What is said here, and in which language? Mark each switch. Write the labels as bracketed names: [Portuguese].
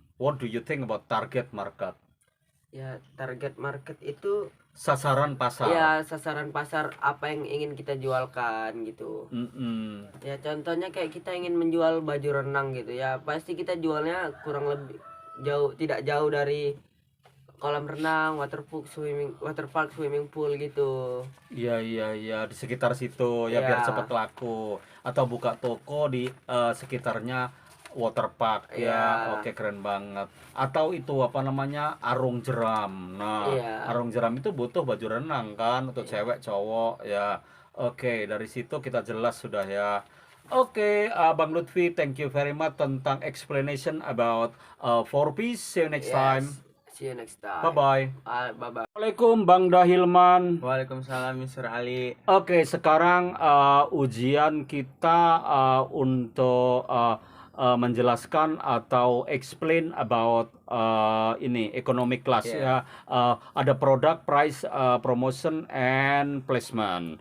[English] What do you think about target market? [Indonesian] Ya target market itu Sasaran pasar. ya sasaran pasar apa yang ingin kita jualkan gitu. Mm-mm. Ya contohnya kayak kita ingin menjual baju renang gitu ya, pasti kita jualnya kurang lebih tidak jauh dari kolam renang, waterpark, swimming pool gitu. Iya, di sekitar situ ya biar Iya. cepat laku. Atau buka toko di sekitarnya waterpark ya. Iya. Oke, keren banget. Atau itu apa namanya? Arung jeram. Nah, Iya. arung jeram itu butuh baju renang kan untuk cewek, cowok ya. Oke, dari situ kita jelas sudah ya. [English] Oke, Bang Lutfi, thank you very much [Indonesian] tentang [English] explanation about 4Ps. See you next Yes. time. See you next time. Bye-bye. Bye-bye. [Indonesian] Assalamualaikum Bang Dahilman. Waalaikumsalam Mr. Ali. Oke, sekarang ujian kita untuk menjelaskan atau [English] explain about [Indonesian] ini economic class [English] Yeah. [Indonesian] ya. [English] Ada product, price, promotion and placement.